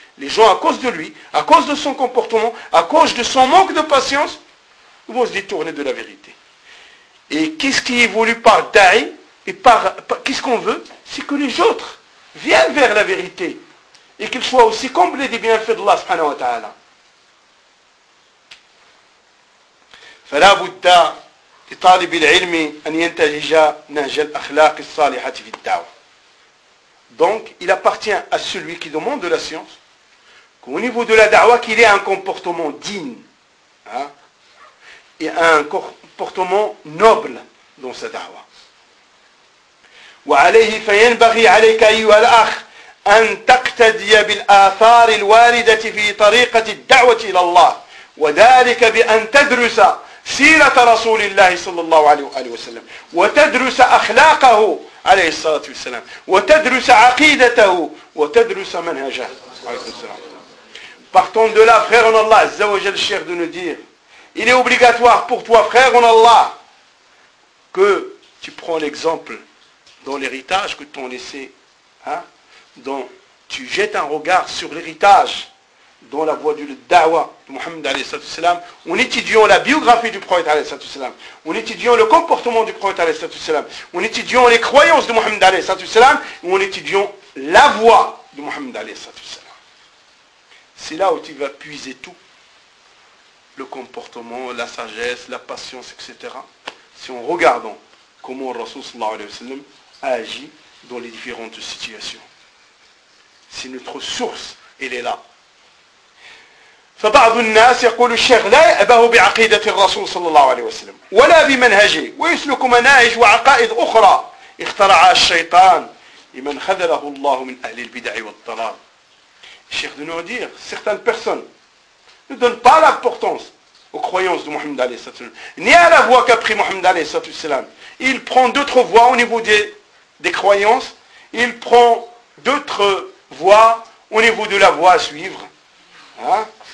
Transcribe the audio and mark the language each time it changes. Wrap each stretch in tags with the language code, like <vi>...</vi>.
<fr>Les gens, à cause de lui, à cause de son comportement, à cause de son manque de patience, ils vont se détourner de la vérité. Et qu'est-ce qui est voulu par Da'i et par qu'est-ce qu'on veut? C'est que les autres viennent vers la vérité et qu'ils soient aussi comblés des bienfaits d'Allah subhanahu wa ta'ala.</fr> <ar>فلا بد لطالب العلم أن ينتهج نهج الأخلاق الصالحة في الدعوة.</ar> <fr>Donc, il appartient à celui qui demande de la science qu'au niveau de la da'wa, qu'il ait un comportement digne. Hein? Et un comportement noble dans sa da'wa.</fr> <ar>وعليه فينبغي عليك أيها الأخ أن تقتدي بالآثار الواردة في طريقة الدعوة إلى الله وذلك بأن تدرس سيرة رسول الله صلى الله عليه وآله وسلم وتدرس أخلاقه عليه الصلاة والسلام وتدرس عقيدته وتدرس منهجه عليه السلام.</ar> <fr>Partons de là, frère en Allah, عز وجل الشيخ de nous dire, il est obligatoire pour toi, frère en Allah, que tu prends l'exemple dans l'héritage que t'ont laissé hein, dont tu jettes un regard sur l'héritage dans la voie du da'wa de Mohammed alayhi sallallahu sallam, en étudiant la biographie du prophète alayhi sallallahu sallam, en étudiant le comportement du prophète alayhi sallallahu sallam, en étudiant les croyances de Mohammed alayhi sallallahu sallam, ou en étudiant la voie de Mohammed alayhi sallallahu sallam. C'est là où tu vas puiser tout. Le comportement, la sagesse, la patience, etc. Si on regarde comment le Rasoul sallallahu alayhi wa sallam a agi dans les différentes situations. Si notre source, elle est là.</fr> <ar>فبعض الناس يقول الشيخ لا يأبه بعقيدة الرسول صلى الله عليه وسلم ولا بمنهجه ويسلك مناهج وعقائد أخرى اخترعها الشيطان لمن خذله الله من أهل البدع والضلال.</ar> <fr>الشيخ de nous dire, certaines personnes ne donnent pas l'importance aux croyances de Mohammed عليه الصلاة والسلام ni à la voie qu'a pris Mohammed عليه الصلاة والسلام. Il prend d'autres voies au niveau des croyances, il prend d'autres voies au niveau de la voie à suivre. Hein?</fr>